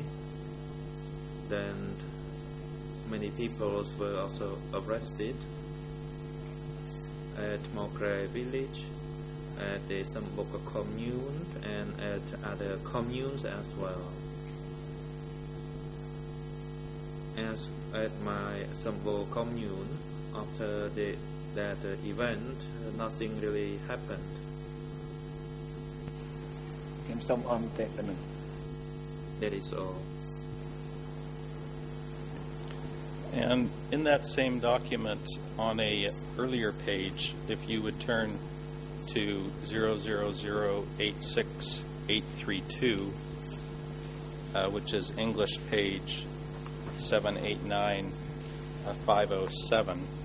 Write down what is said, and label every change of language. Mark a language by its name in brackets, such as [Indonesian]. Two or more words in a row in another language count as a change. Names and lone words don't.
[English] Then many people were also arrested at Mokre village, at the Samboka commune, and at other communes as well. As at my Sambo commune, after the that event, nothing really happened. [Khmer] ខ្ញុំសូមអមតែប៉ុណ្ណឹង [English] That is all. And in that same document, on a earlier page, if you would turn to 00086-832, which is English page 789-507.